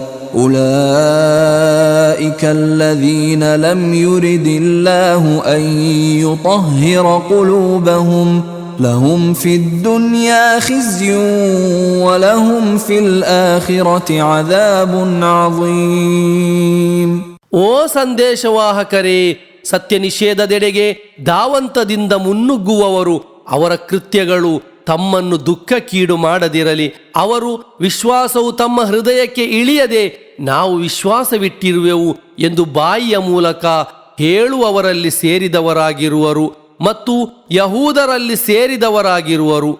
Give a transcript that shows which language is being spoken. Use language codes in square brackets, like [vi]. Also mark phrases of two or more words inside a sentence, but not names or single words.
[ar] أولئك الذين لم يرد الله أن يطهر قلوبهم لهم في الدنيا خزي ولهم في الآخرة عذاب عظيم. [kn] ಓ ಸಂದೇಶವಾಹಕರೇ, ಸತ್ಯ ನಿಷೇಧದೆಡೆಗೆ ಧಾವಂತದಿಂದ ಮುನ್ನುಗ್ಗುವವರು ಅವರ ಕೃತ್ಯಗಳು ತಮ್ಮನ್ನು ದುಃಖಕ್ಕೀಡು ಮಾಡದಿರಲಿ. ಅವರು ವಿಶ್ವಾಸವು ತಮ್ಮ ಹೃದಯಕ್ಕೆ ಇಳಿಯದೆ ನಾವು ವಿಶ್ವಾಸವಿಟ್ಟಿರುವೆವು ಎಂದು ಬಾಯಿಯ ಮೂಲಕ ಹೇಳುವವರಲ್ಲಿ ಸೇರಿದವರಾಗಿರುವರು ಮತ್ತು ಯಹೂದರಲ್ಲಿ ಸೇರಿದವರಾಗಿರುವರು.